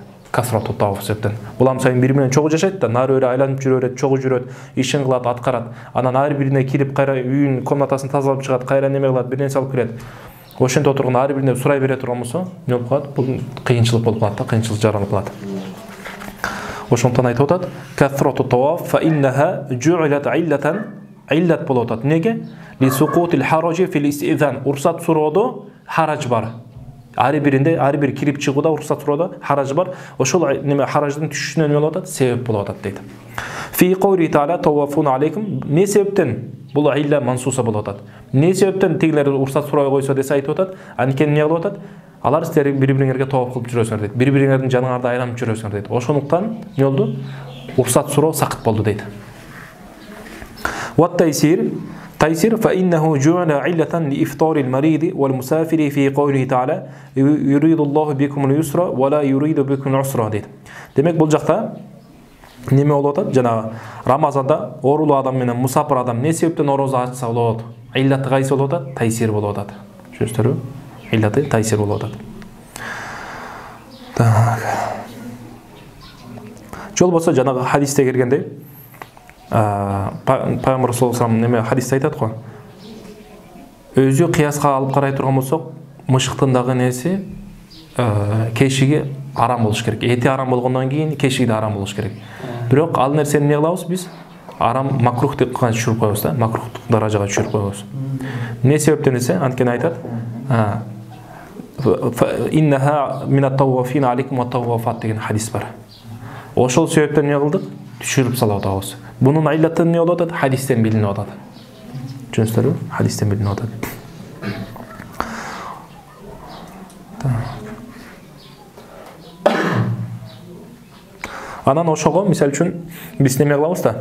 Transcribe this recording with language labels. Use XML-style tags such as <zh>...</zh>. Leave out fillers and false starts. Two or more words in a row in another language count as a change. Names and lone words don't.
<ar>كثرة الطواف</ar> <ky>себептен. Улам сайын бири менен чогуу жашайт да, нары өрө айланып жүрөт, чогуу жүрөт, ишин кылат, аткарат. Анан ар бирине кирип, кайра үйүн, комнатасын тазалап чыгат, кайра неме кылат, бир нерсе алып кирет. Ошентип отурганда ар бирине сурай бере турган болсо, не болуп калат? Бул кыйынчылык болуп калат да, кыйынчылык жаралып калат. Ошондон айтып атат,</ky> <ar>كثرة الطواف فإنها جعلت علة</ar> <ky>болуп атат. Неге?</ky> <ar>لسقوط الحرج في الاستئذان.</ar> <ky>Уруксат суроодо хараж бар. Ар бир кирип чыгууда уруксат суроодо хараж бар. Ошол неме хараждын түшүшүнө эмне болуп атат? Себеп болуп атат дейт.</ky> <ar>في قوله تعالى طوافون عليكم.</ar> <ky>Не себептен бул</ky> <ar>علة منصوصة</ar> <ky>болуп атат? Не себептен тигилер уруксат сурабай койсо десе айтып атат? Анткени эмне кылып атат? Алар силер бири-бириңерге таваф кылып жүрөсүңөр дейт. Бири-бириңердин жаныңарда айланып жүрөсүңөр дейт. Ошондуктан эмне болду? Уруксат суроо сакыт болду дейт.</ky> <ar>Ва تيسير فإنه جعل علة لإفطار المريض والمسافر في قوله تعالى يريد الله بكم اليسر ولا يريد بكم العسر дейт.</ar> <ky>Демек, бул жакта неме болуп атат? Жана Рамазанда оорулуу адам менен мусафир адам не себептен ороза ачса болот? Иллаты кайсы болуп атат? Тайсир болуп атат. Түшүнүңүздөрбү? Иллаты тайсир болуп атат. Так. Жол болсо жанагы хадисте келгендей, Пайгамбар</ky> <ar>صلى الله عليه</ar> <ky>неме хадисте айтат го. Өзү кыяска алып карай турган болсок, мышыктын дагы нерси кешиги арам болуш керек. Эти арам болгондон кийин кешиги да арам болуш керек. Бирок ал нерсени эмне кылабыз биз? Арам макрух деп түшүрүп коебуз да, макрухтук даражага түшүрүп коебуз. Эмне себептен десе, анткени айтат,</ky> <ar>إنها من الطوافين عليكم والطوافات</ar> <ky>деген хадис бар. Ошол себептен эмне кылдык? Түшүрүп салып атабыз. Бунун иллаты эмне болуп атат? Хадистен билинип атат. Түшүнүңүздөрбү? Хадистен билинип атат. Анан ошого, мисал үчүн, биз неме кылабыз да?</ky>